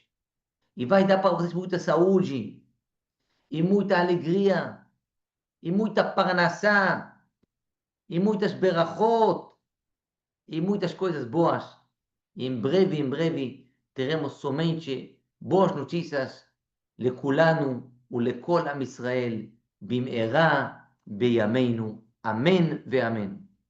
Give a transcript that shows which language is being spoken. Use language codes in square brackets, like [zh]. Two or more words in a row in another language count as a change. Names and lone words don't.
[pt] E vai dar para vocês muita saúde, e muita alegria, e muita parnassá, e muitas berachot, e muitas coisas boas. E em breve, teremos somente boas notícias [he] לכולנו ולכל עם ישראל במהרה בימינו. אמן ואמן.